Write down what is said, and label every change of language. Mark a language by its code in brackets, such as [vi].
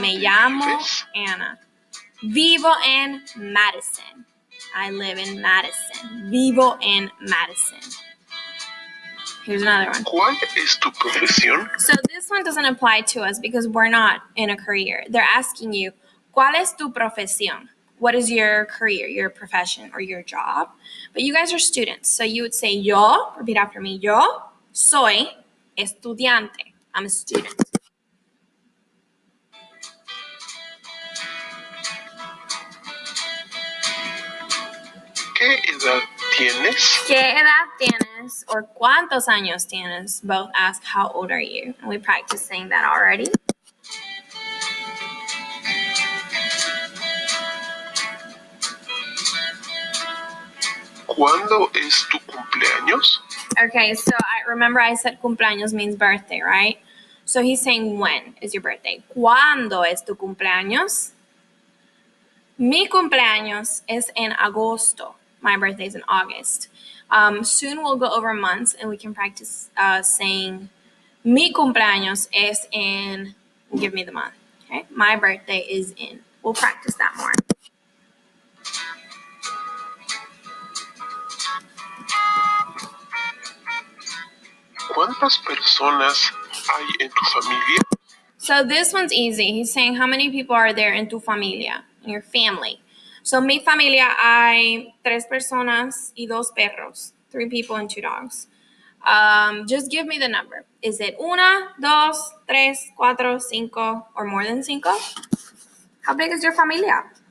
[es] Me llamo Anna. Vivo en Madison. [en] I live in Madison. [es] Vivo en Madison. [en] Here's another one. [es] ¿Cuál es tu profesión? [en] So this one doesn't apply to us because we're not in a career. They're asking you, [es] ¿cuál es tu profesión? [en] What is your career, your profession, or your job? But you guys are students, so you would say yo, repeat after me, [es] yo soy estudiante. [en] I'm a student. [es] ¿Qué edad tienes? ¿Qué edad tienes? Or ¿cuántos años tienes? [en] Both ask how old are you? And we practiced saying that already. [es] ¿Cuándo es tu cumpleaños? [en] Okay, so I remember I said cumpleaños means birthday, right? So he's saying when is your birthday? [es] ¿Cuándo es tu cumpleaños? Mi cumpleaños es en agosto. [en] My birthday is in August. Soon we'll go over months and we can practice saying [es] mi cumpleaños es en, [en] give me the month, okay? My birthday is in. We'll practice that more. [es] ¿Cuántas personas hay en tu familia? [en] So this one's easy. He's saying how many people are there [es] en tu familia, [en] in your family. So [es] mi familia hay 3 personas y 2 perros, [en] 3 people and 2 dogs. Just give me the number. Is it 1, 2, 3, 4, 5, or more than 5? How big is your familia?